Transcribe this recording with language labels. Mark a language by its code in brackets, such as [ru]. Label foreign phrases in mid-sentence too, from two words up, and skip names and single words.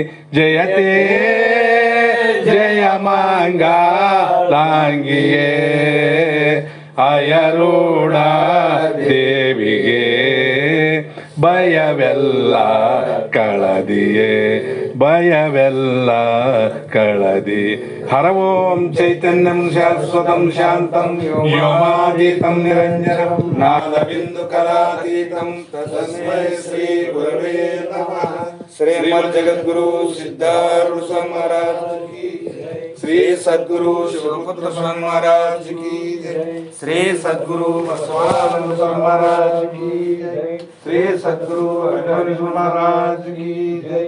[kn] ಜಯತೆ ಜಯ ಮಂಗಲಾಂಗಿಯೇ. ಅಯರೂಢ ದೇವಿಗೆ ಭಯವೆಲ್ಲ ಕಳದಿಯೇ ಭಯವೆಲ್ಲ ಕಳದಿ. [sa] ಹರ ಓಂ ಚೈತನ್ಯಂ ಶಾಶ್ವತಂ ಶಾಂತಂ ವ್ಯೋಮಾತೀತಂ ನಿರಂಜನಂ ನಾದಬಿಂದು ಕಲಾತೀತಂ ತಸ್ಮೈ ಶ್ರೀ ಗುರವೇ ನಮಃ. [hi] श्रीमद् जगद्गुरु सिद्धारूढ स्वामी महाराज की जय. श्री सद्गुरु शिवपुत्र स्वामी महाराज की जय. श्री सद्गुरु बसवानंद स्वामी महाराज की जय. श्री सद्गुरु अभिमन्यु महाराज की जय.